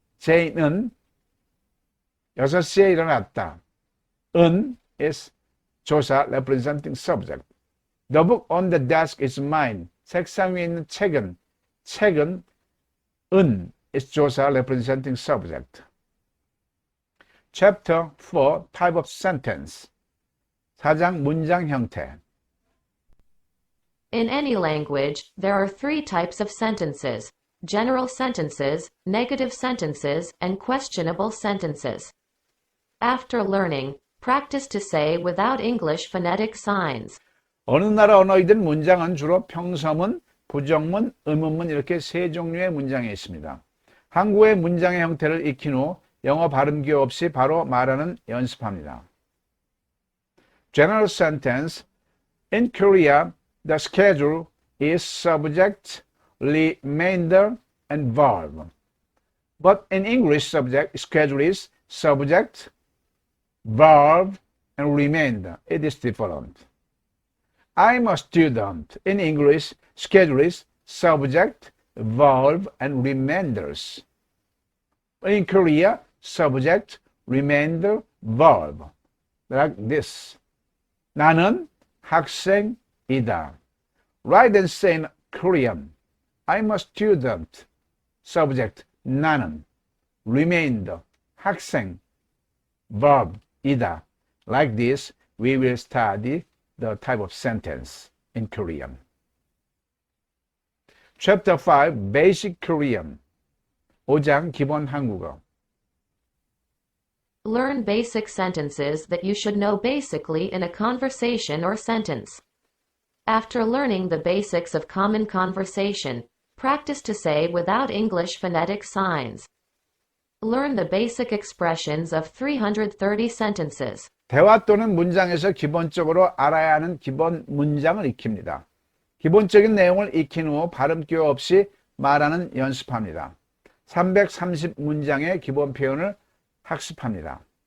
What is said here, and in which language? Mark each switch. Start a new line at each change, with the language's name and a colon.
Korean: Jane은 6시에 일어났다.
English: 은 is 조사 representing subject. The book on the desk is mine.
Korean: 책상 위에 있는 책은 은
English: is 조사 representing subject. Chapter 4 Type of Sentence
Korean: 4장 문장 형태.
English: In any language, there are 3 types of sentences: general sentences, negative sentences, and questionable sentences. After learning, practice to say without English phonetic signs.
Korean: 어느 나라 언어이든 문장은 주로 평서문, 부정문, 의문문 이렇게 3 종류의 문장이 있습니다. 한국어의 문장의 형태를 익힌 후 영어 발음 기호 없이 바로 말하는 연습합니다.
English: General sentence. In Korea, the schedule is subject, remainder, and verb. But in English, subject schedule is subject, verb, and remainder. It is different. I'm a student. In English, schedule is subject, verb, and remainders. In Korea, subject, remainder, verb. like this.
Korean: 나는 학생이다.
English: Write and say in Korean. I'm a student. Subject, 나는. Remained, 학생. Verb, 이다. Like this, we will study the type of sentence in Korean. Chapter 5, Basic Korean.
Korean: 5장 기본 한국어.
English: Learn basic sentences that you should know basically in a conversation or sentence. After learning the basics of common conversation, practice to say without English phonetic signs. Learn the basic expressions of 330 sentences.
Korean: 대화 또는 문장에서 기본적으로 알아야 하는 기본 문장을 익힙니다. 기본적인 내용을 익힌 후 발음기호 없이 말하는 연습합니다. 330문장의 기본 표현을 학습합니다.